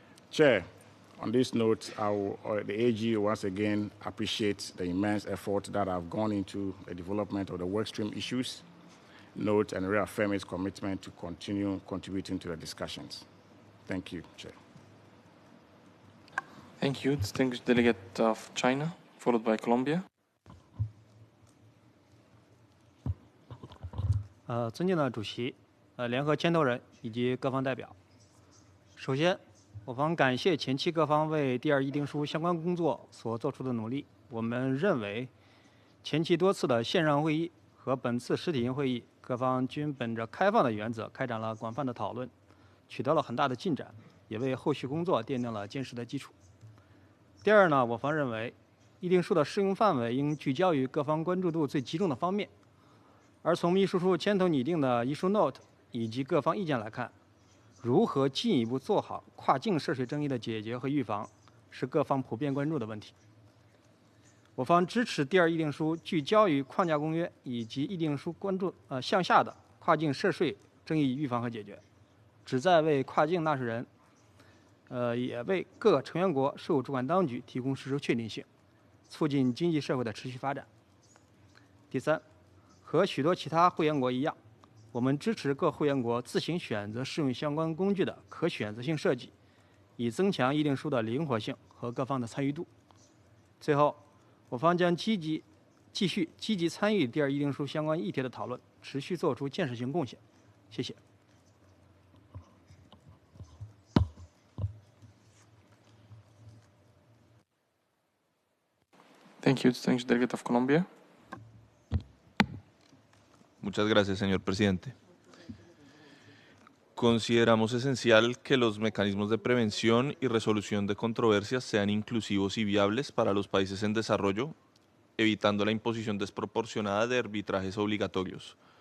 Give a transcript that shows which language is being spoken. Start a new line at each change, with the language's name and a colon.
English: Chair, on this note, the AG once again appreciates the immense effort that have gone into the development of the workstream issues, note and reaffirm its commitment to continue contributing to the discussions. Thank you, Chair. Thank you, distinguished delegate of China, followed by Colombia.
Chinese: 尊敬的主席、联合牵头人以及各方代表，首先，我方感谢前期各方为第二议定书相关工作所做出的努力。我们认为，前期多次的线上会议和本次实体性会议，各方均本着开放的原则开展了广泛的讨论，取得了很大的进展，也为后续工作奠定了坚实的基础。第二呢，我方认为，议定书的适用范围应聚焦于各方关注度最集中的方面。而从秘书处牵头拟定的 issue note 以及各方意见来看，如何进一步做好跨境涉税争议的解决和预防，是各方普遍关注的问题。我方支持第二议定书聚焦于框架公约以及议定书关注向下的跨境涉税争议预防和解决，旨在为跨境纳税人，也为各成员国税务主管当局提供事实确定性，促进经济社会的持续发展。第三，和许多其他会员国一样，我们支持各会员国自行选择适用相关工具的可选择性设计，以增强议定书的灵活性和各方的参与度。最后，我方将继续积极参与第二议定书相关议题的讨论，持续做出建设性贡献。谢谢。
English: Thank you, distinguished delegate of Colombia.
Spanish: Muchas gracias, señor presidente. Consideramos esencial que los mecanismos de prevención y resolución de controversias sean inclusivos y viables para los países en desarrollo, evitando la imposición desproporcionada de arbitrajes obligatorios.